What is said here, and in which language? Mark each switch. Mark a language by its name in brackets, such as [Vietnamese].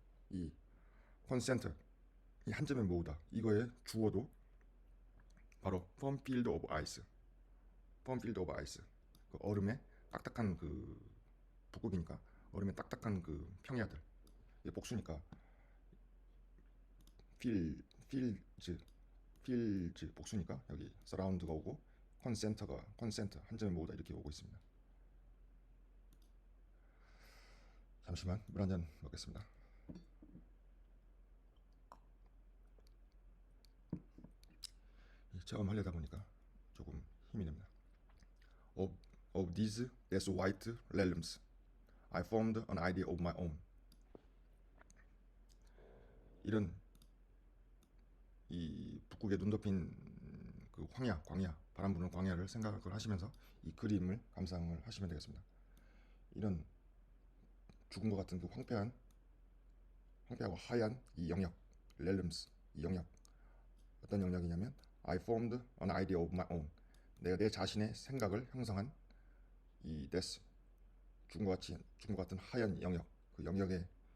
[Korean] 이 concentre, 이 한 점에 모으다, 이거의 주어도 바로 [English] firm field of ice, firm field of ice, [Korean] 그 얼음의 딱딱한 그 북극이니까 얼음의 딱딱한 그 평야들, 이게 복수니까 필즈 복수니까 여기 surround가 오고 concentre 한 점에 모으다 이렇게 오고 있습니다. 잠시만 물 한 잔 먹겠습니다. 처음 하려다 보니까 조금 힘이 납니다. [English] Of these less white realms, I formed an idea of my own. [Korean] 이런 이 북극에 눈 덮인 그 광야, 바람 부는 광야를 생각을 하시면서 이 그림을 감상을 하시면 되겠습니다. 이런 죽은 것 같은 그 황폐하고 하얀 이 영역, realms, 이 영역, 어떤 영역이냐면 [English] I formed an idea of my own, [Korean] 내가 내 자신의 생각을 형성한 이 death, 죽은 것 같은 하얀 영역, 그 영역의